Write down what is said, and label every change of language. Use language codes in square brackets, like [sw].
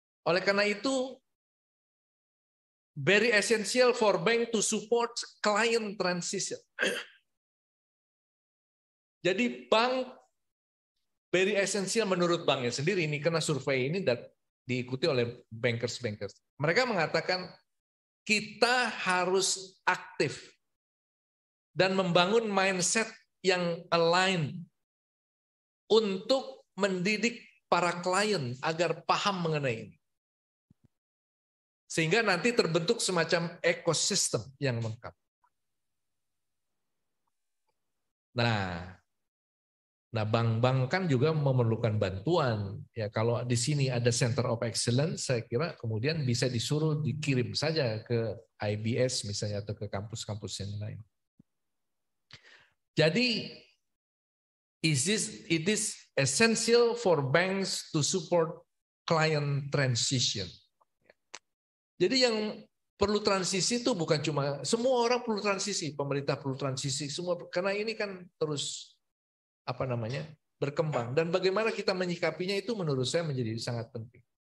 [id] Oleh karena itu, [en] very essential for bank to support client transition. [id] Jadi bank [en] very essential [id] menurut banknya sendiri ini, karena survei ini diikuti oleh bankers. Mereka mengatakan kita harus aktif dan membangun mindset yang align untuk mendidik para klien agar paham mengenai ini. Sehingga nanti terbentuk semacam ekosistem yang lengkap. Nah, bank-bank kan juga memerlukan bantuan. Ya, kalau di sini ada Center of Excellence, saya kira kemudian bisa disuruh dikirim saja ke IBS misalnya atau ke kampus-kampus yang lain. Jadi, [en] it is essential for banks to support client transition. [id] Jadi yang perlu transisi itu bukan cuma, semua orang perlu transisi, pemerintah perlu transisi, semua, karena ini kan terus berkembang, dan bagaimana kita menyikapinya itu menurut saya menjadi sangat penting.